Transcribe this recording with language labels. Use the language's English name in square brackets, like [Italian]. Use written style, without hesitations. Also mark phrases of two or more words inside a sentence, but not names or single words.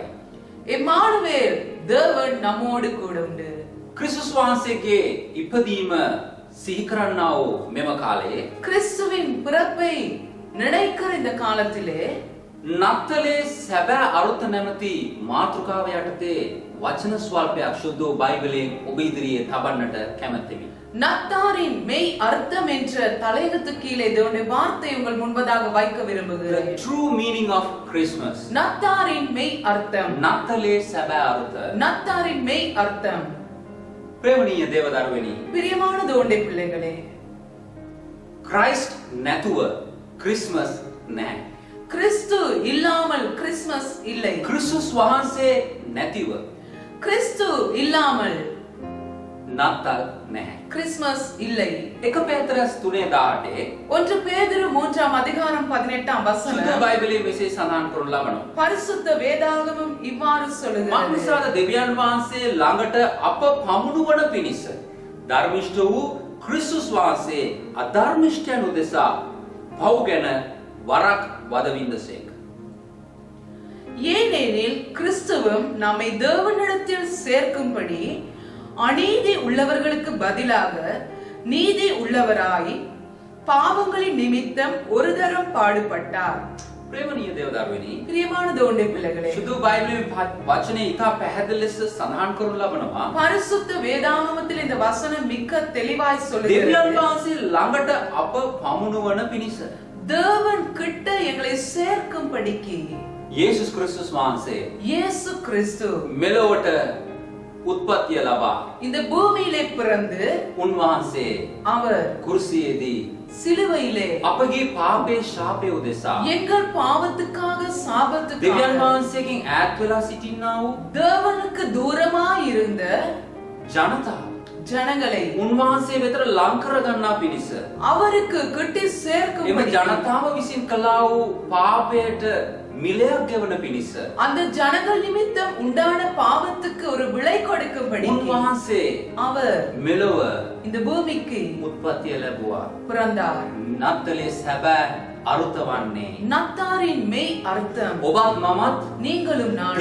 [Tamil] එමානුවේල් දේවන් நம்மோடு கூட உண்டு. [Sinhala] ක්‍රිස්තුස් වහන්සේගේ ඉපදීම සිහි කරන්නා වූ මෙම කාලයේ [Tamil] கிறிஸ்துவின் பிறப்பை நினைக்கிற இந்த காலத்திலே [Sinhala] නත්තලේ සැබෑ අරුත නැමැති මාතෘකාව යටතේ වචන ස්වල්පයක් ශුද්ධ වූ බයිබලයෙන් ඔබ ඉදිරියේ තබන්නට කැමැත්තෙමි. [Tamil] நத்தாரின் மெய் அர்த்தம் என்ற தலையகத்து கீழே தேவனுடைய வார்த்தை உங்கள் முன்பதாக வைக்க [English] The [Tamil] விரும்புகிறேன். [English] true meaning of Christmas. [Tamil] நத்தாரின் மெய் அர்த்தம். [Sinhala] නත්තලේ සැබෑ අරුත. [Tamil] நத்தாரின் மெய் அர்த்தம். [Sinhala] ප්‍රේමණීය දේවදරුවනි, [Tamil] பிரியமான தேவனுடைய பிள்ளைகளே, [Sinhala] ක්‍රයිස්ට් නැතුව ක්‍රිස්මස් නැහැ. [Tamil] கிறிஸ்து இல்லாமல் கிறிஸ்மஸ் இல்லை. [Sinhala] ක්‍රිස්තුස් වහන්සේ නැතිව [Tamil] கிறிஸ்து இல்லாமல் [Sinhala] නත්තල් නැහැ. [Tamil] கிறிஸ்மஸ் இல்லை. [Sinhala] 1 පේතරස් 3:18 [Tamil] 1 பேதுரு 3ஆம் அதிகாரம் 18ஆம் [Sinhala] සුද්ධ [Tamil] வசனம் [Sinhala] බයිබලයේ මෙසේ සඳහන් කරනු ලබනවා. [Tamil] பரிசுத்த வேதாகமம் இவ்வாறு சொல்லுகிறது. [Sinhala] මනුස්සාද දෙවියන් වහන්සේ ළඟට අප පමුණුවන පිණිස ධර්මිෂ්ඨ වූ ක්‍රිස්තුස් වහන්සේ අධර්මිෂ්ඨයන් උදෙසා පව් ගැන වරක් වදවින්දසේක. [Tamil] ஏனெனில் கிறிஸ்துவும் நம்மை தேவனிடத்தில் சேர்க்கும்படி அநீதி உள்ளவர்களுக்கு பதிலாக நீதி உள்ளவராய் பாவங்களின் நிமித்தம் ஒரு தரம் பாடுபட்டார். [Sinhala] ප්‍රේමණීය දේවදරුවනි, [Tamil] பிரியமான தேவனுடைய பிள்ளைகளே, [Sinhala] සුදු බයිබලයේ වචනේ ඉතා පැහැදිලි ලෙස සඳහන් කරනු ලබනවා. [Tamil] பரிசுத்த வேதாகமத்தில் இந்த வசனம் மிக்க தெளிவாய் [Sinhala] දෙවියන් [Tamil] சொல்லுகிறது. [Sinhala] වහන්සේ ළඟට අප පමුණුවන පිණිස [Tamil] தேவன் கிட்ட எங்களை சேர்க்கும்படிக்கு [Sinhala] යේසුස් ක්‍රිස්තුස් වහන්සේ [Tamil] இயேசு கிறிஸ்து [Sinhala] මෙලොවට උත්පත්තිය ලබා [Tamil] இந்த பூமியிலே பிறந்து [Sinhala] උන්වහන්සේ [Tamil] அவர் [Sinhala] කුරුසියේදී [Tamil] சிலுவையிலே [Sinhala] අපගේ පාපේ ශාපය උදෙසා [Tamil] எங்கள் பாவத்துக்காக [Sinhala] දෙවියන් [Tamil] சாபத்துக்காக [Sinhala] වහන්සේගෙන් ඈත් වෙලා සිටින්නා වූ [Tamil] தேவனுக்கு தூரமாய் இருந்த [Sinhala] ජනතාව [Tamil] ஜனங்களை [Sinhala] උන්වහන්සේ වෙතට ලං කර ගන්නා පිණිස [Tamil] அவருக்கு கிட்டி [Sinhala] එම [Tamil] சேர்க்கும்படி [Sinhala] ජනතාව විසින් කළා වූ පාපයට මිලයක් ගෙවන පිණිස [Tamil] அந்த ஜனங்கள் நிமித்தம் உண்டான பாவத்துக்கு ஒரு விலை கொடுக்கும்படி [Sinhala] උන්වහන්සේ [Tamil] அவர் [Sinhala] මෙලොව [Tamil] இந்த பூமிக்கு [Sinhala] උත්පත්තිය ලැබුවා. [Tamil] பிறந்தார். [Sinhala] නත්තලේ සැබෑ අරුත වන්නේ [Tamil] நத்தாரின் மெய் அர்த்தம் [Sinhala] ඔබත් මමත් [Tamil] நீங்களும் நானும்